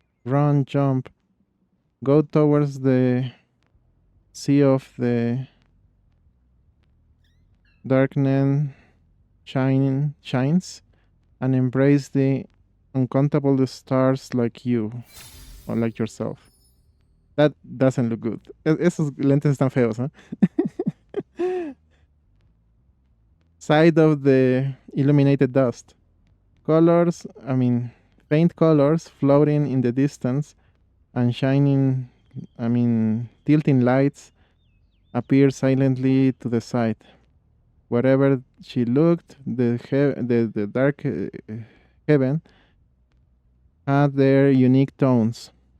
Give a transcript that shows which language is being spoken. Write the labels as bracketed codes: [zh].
[en] Run, jump, go towards the sea of the darkening shines, and embrace the uncountable stars like you, or like yourself. That doesn't look good. [es] Esos lentes están feos, ¿eh? [en] Side of the illuminated dust. Colors, faint colors floating in the distance and shining, tilting lights appear silently to the side. Wherever she looked, the dark heaven had their unique tones.